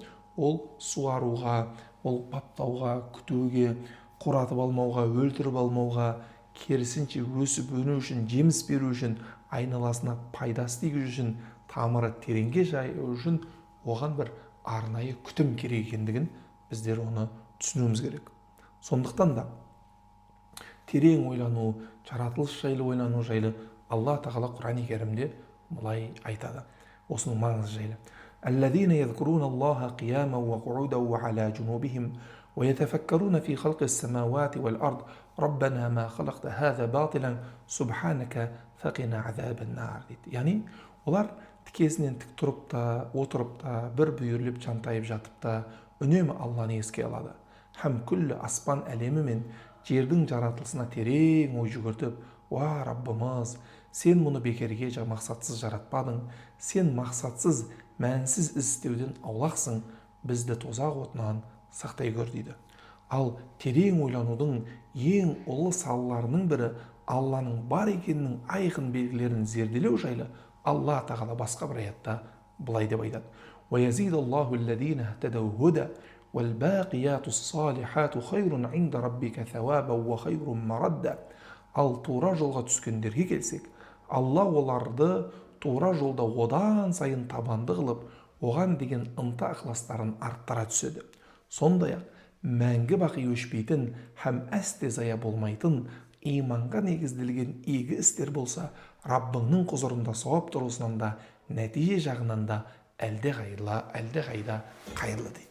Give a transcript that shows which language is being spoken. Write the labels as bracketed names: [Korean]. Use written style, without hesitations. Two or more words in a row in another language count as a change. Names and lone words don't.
[Kazakh] Ол суаруға, ол баптауға, күтуге, қуратып алмауға, өлтіріп алмауға, керісінше өсіп өну үшін, жеміс беру үшін, айналасына пайдасы тигізу үшін, тамыры тереңге жаю үшін оған бір арнайы күтім керек екендігін біздер оны түсінуіміз керек. Сондықтан да терең ойлану, жаратылыс жайлы ойлану жайлы Алла тағала Құран-ы Кәрімде былай айтады. Осының маңызы жайлы. [Arabic] الذين يذكرون الله قياما وقعودا وعلى جنوبهم ويتفكرون في خلق السماوات والأرض ربنا ما خلقت هذا باطلا سبحانك فقنا عذاب النار. [Kazakh] Yani олар тікесінен тік тұрып та, отырып та, бір бүйірлеп жантайып жатып та, үнемі Алланы еске алады. Һәм күллі аспан әлемі мен жердің жаратылысына терең ой жүгіртіп, «Уа, Раббымыз, сен мұны бекерге мақсатсыз жаратпадың, сен мақсатсыз, мәнсіз істеуден аулақсың, бізді тозақ отынан сақтай көр» дейді. Ал терең ойланудың ең ұлы салаларының бірі Алланың бар екенінің айқын белгілерін зерделеу жайлы Алла тағала басқа бір аятта былай деп айтады. [Arabic] وَيَزِيدَ اللَّهُ الَّذِينَ اهْتَدَوْا هُدًى وَالْبَاقِيَاتُ الصَّالِحَاتُ خَيْرٌ عِندَ رَبِّكَ ثَوَابًا وَخَيْرٌ مَرَدًّا. [Kazakh] Ал тура жолға түскендерге келсек, Алла оларды тура жолда одан сайын табанды қылып, оған деген ынта ықыластарын арттыра түседі. Сондай-ақ мәңгі бақи өшпейтін һәм әсте зая болмайтын иманға негізделген игі істер болса, Раббыңның құзырында сауап тұрғысынан да, нәтиже жағынан да әлдеқайда қайырлы дейді.